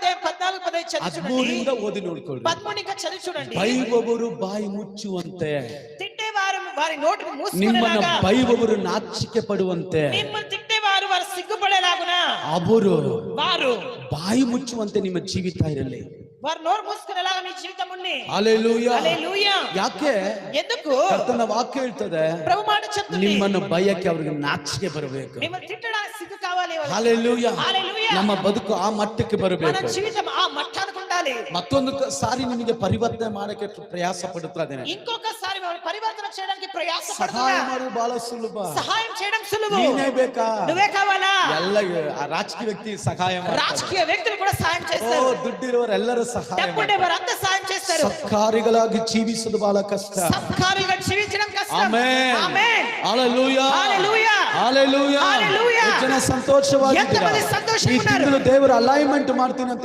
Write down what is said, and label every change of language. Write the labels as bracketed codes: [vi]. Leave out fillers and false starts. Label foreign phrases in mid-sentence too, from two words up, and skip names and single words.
[te] అధ్యాయం 14-15 చదివి చూడండి. [kn] 13 ಓದಿ ನೋಡಿಕೊಳ್ಳಿ. [te] 13 ఇంకా చదివి చూడండి. [kn] ಬೈಯುವವರು ಬಾಯಿ ಮುಚ್ಚುವಂತೆ, [te] తిట్టేవారు వారి నోటిని [kn] ನಿಮ್ಮನ್ನ [te] మూసుకునేలాగా, [kn] ಬೈಬೊಬರು ನಾಚಿಕೆ ಪಡುವಂತೆ, [te] మిమ్మల్ని తిట్టేవారు వారు సిగ్గుపడేలాగున [kn] ಅವರು [te] వారు [kn] ಬಾಯಿ ಮುಚ್ಚುವಂತೆ ನಿಮ್ಮ ಜೀವಿತ ಇರಲಿ. [te] వారు నోరు మూసుకునేలాగా మీ జీవితం ఉంది. హల్లెలూయా. హల్లెలూయా. [kn] ಯಾಕೆ [te] ఎందుకు [kn] ಕರ್ತನ ವಾಕ್ಯ ಹೇಳ್ತದೆ, [te] ప్రభు మాట చెప్తుంది, [kn] ನಿಮ್ಮನ್ನು ಭಯಕ್ಕೆ ಅವರಿಗೆ ನಾಚಿಕೆ ಬರಬೇಕು. [te] మిమ్మల్ని తిట్టడానికి సిగ్గు కావాలి. హల్లెలూయా. హల్లెలూయా. [kn] ನಮ್ಮ ಬದುಕು ಆ ಮಟ್ಟಕ್ಕೆ [te] మన [kn] ಬರಬೇಕು. [te] జీవితం ఆ మట్టానికి ఉండాలి. [kn] ಮತ್ತೊಂದು ಸಾರಿ ನಿಮಗೆ ಪರಿವರ್ತನೆ ಮಾಡಕ್ಕೆ ಪ್ರಯಾಸ ಪಡುತ್ತಾ ಇದ್ದೇನೆ. [te] ఇంకొకసారి మిమ్మల్ని పరివర్తన చేయడానికి [kn] ಸಹಾಯ [te] ప్రయాసపడుతున్నా. [kn] ಮಾಡೋದು ಬಹಳ ಸುಲಭ. [te] సహాయం చేయడం సులువు. [kn] ನೀನೇ ಬೇಕಾ? [te] నువ్వే కావాలా? [kn] ಎಲ್ಲ ಆ ರಾಜಕೀಯ ವ್ಯಕ್ತಿ ಸಹಾಯ ಮಾಡ್ತಾರೆ. [te] రాజకీయ వ్యక్తులు కూడా సహాయం [kn] ಓ, [te] చేస్తారు. [kn] ದುಡ್ಡಿರುವವರೆಲ್ಲರೂ ಸಹಾಯ [te] డబ్బుండే వారంతా సహాయం చేస్తారు. [kn] ಸತ್ಕಾರ್ಯಗಳಾಗಿ ಜೀವಿಸುವುದು ಬಹಳ ಕಷ್ಟ. [te] సత్కార్యంగా జీవించడం కష్టం. [kn] ಆಮೆನ್. [te] ఆమేన్. [kn] ಹల్లೆಲೂಯಾ. [te] హల్లెలూయా. [kn] ಹಲ್ಲೆಲೂಯಾ. [te] హల్లెలూయా. [kn] ಎಷ್ಟು ಜನ ಸಂತೋಷವಾಗಿದ್ದೀರಾ? [te] ఎంతమంది సంతోషంగా [kn] ಈ [te] ఉన్నారు? [kn] ತಿಂಗಳು ದೇವರು ಅಲೈನ್ಮೆಂಟ್ ಮಾಡ್ತೀನಿ ಅಂತ